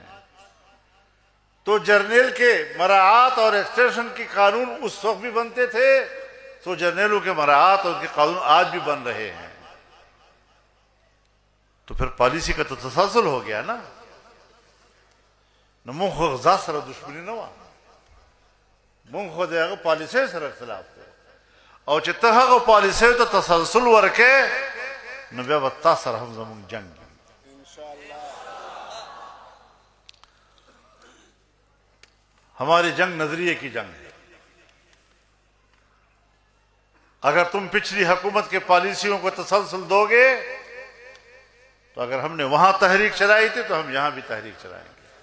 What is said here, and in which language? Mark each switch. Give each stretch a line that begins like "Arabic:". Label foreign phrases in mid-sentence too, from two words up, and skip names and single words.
Urdu: تو جرنیل کے مراعات اور ایکسٹینشن کے قانون اس وقت بھی بنتے تھے تو جرنیلوں کے مراعات اور ان کے قانون آج بھی بن رہے ہیں۔ تو پھر پالیسی کا تو تسلسل ہو گیا نا۔
Pashto: منہ خو غزا سره دشمنی نه وه، منہ خو د هغه پالیسۍ سره اختلاف دی، او چې ته هغه پالیسۍ ته تسلسل ورکې نو بیا به تا سره هم زموږ جنګ وي۔
Urdu: ہماری جنگ نظریے کی جنگ ہے۔ اگر تم پچھلی حکومت کے پالیسیوں کو تسلسل دو گے تو اگر ہم نے وہاں تحریک چلائی تھی تو ہم یہاں بھی تحریک چلائیں گے۔